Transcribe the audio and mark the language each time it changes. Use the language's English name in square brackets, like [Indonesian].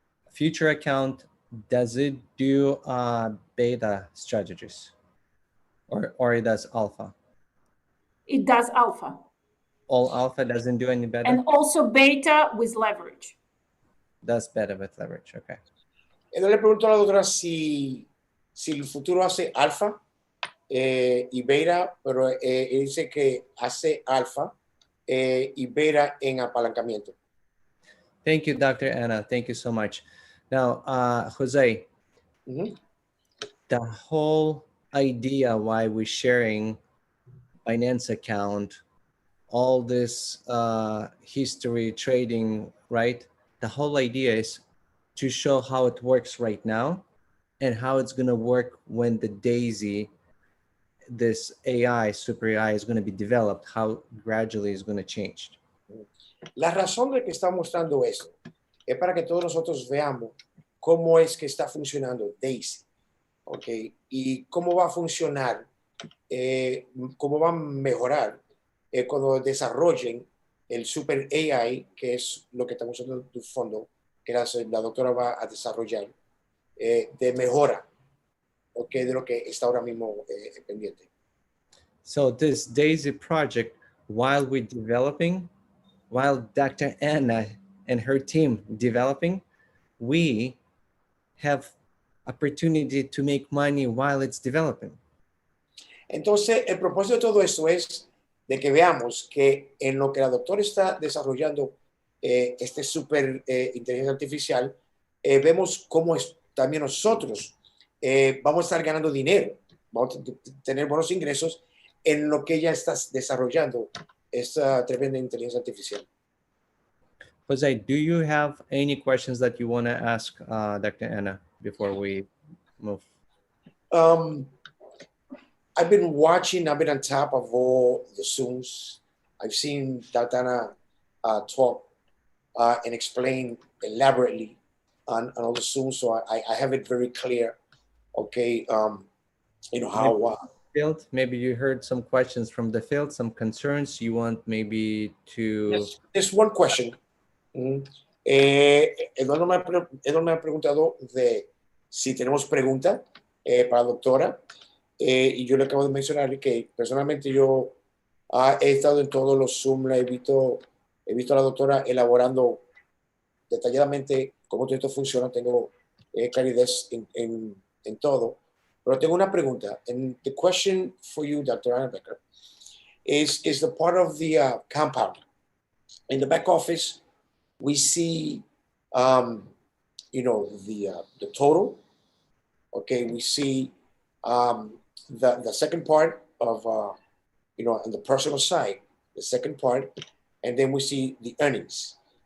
[English] Future account, does it do beta strategies or it does alpha? It does alpha. All alpha doesn't do any beta? And also beta with leverage. Does beta with leverage, okay. [Spanish] Entonces le pregunto a la doctora si el futuro hace alfa y beta, pero dice que hace alfa y beta en apalancamiento. [English] Thank you, Dr. Anna. Thank you so much. Now, Jose, the whole idea why we're sharing Binance account, all this history trading, right? The whole idea is to show how it works right now and how it's going to work when the DAISY, this AI, super AI is going to be developed, how gradually it's going to change. [Spanish] La razón de que está mostrando esto es para que todos nosotros veamos cómo es que está funcionando DAISY, ¿ok? Y cómo va a funcionar, cómo va a mejorar cuando desarrollen el super AI, que es lo que estamos usando en tu fondo, que la doctora va a desarrollar, de mejora, ¿ok? De lo que está ahora mismo pendiente. [English] So this DAISY project, while we're developing, while Dr. Anna and her team developing, we have opportunity to make money while it's developing. [Spanish] Entonces, el propósito de todo esto es de que veamos que en lo que la doctora está desarrollando este super inteligencia artificial, vemos cómo también nosotros vamos a estar ganando dinero, vamos a tener buenos ingresos en lo que ella está desarrollando, esta tremenda inteligencia artificial. [English] Jose, do you have any questions that you want to ask Dr. Anna before we move? I've been on top of all the Zooms. I've seen Dr. Anna talk and explain elaborately on all the Zooms, so I have it very clear. Okay, you know how. Field, maybe you heard some questions from the field, some concerns you want maybe to. Yes, there's one question. [Spanish] Eduardo me ha preguntado de si tenemos pregunta para la doctora. Y yo le acabo de mencionar que personalmente yo he estado en todos los Zoom, he visto a la doctora elaborando detalladamente cómo todo esto funciona, tengo claridad en todo, pero tengo una pregunta. [English] And the question for you, Dr. Anna Becker, is the part of the compound. In the back office, we see, you know, the total. Okay, we see The second part of, you know, on the personal side, the second part, and then we see the earnings.